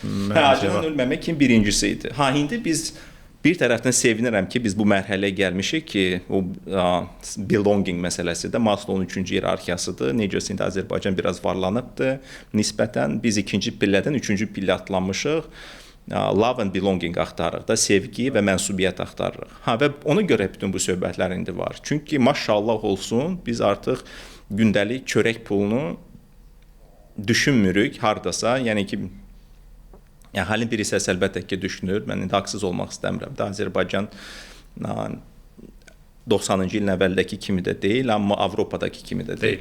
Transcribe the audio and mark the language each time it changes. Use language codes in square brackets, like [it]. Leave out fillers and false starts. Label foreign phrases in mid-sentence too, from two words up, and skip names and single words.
[az] Acından ölməmək kim birincisi idi. İndi biz bir tərəfdən sevinirəm ki, biz bu mərhələyə gəlmişik ki, o belonging məsələsi də Maslow'un 3-cü iyerarxiyasıdır. Necəsə indi Azərbaycan biraz varlanıbdır nisbətən. Biz ikinci pillədən 3-cü pillə atlanmışıq. [en] Love and belonging [az] axtarırıq da, sevgi və mənsubiyyət axtarırıq. Və ona görə bütün bu söhbətlər indi var. Çünki maşallah olsun, biz artıq gündəlik çörək pulunu düşünmürük hardasa. Yəni ki, halin bir hissəsi əlbəttə ki, düşünür. Mən indi haqsız olmaq istəmirəm də. Azərbaycan 90-cı ilin əvvəldəki kimi də deyil, amma Avropadakı kimi də deyil.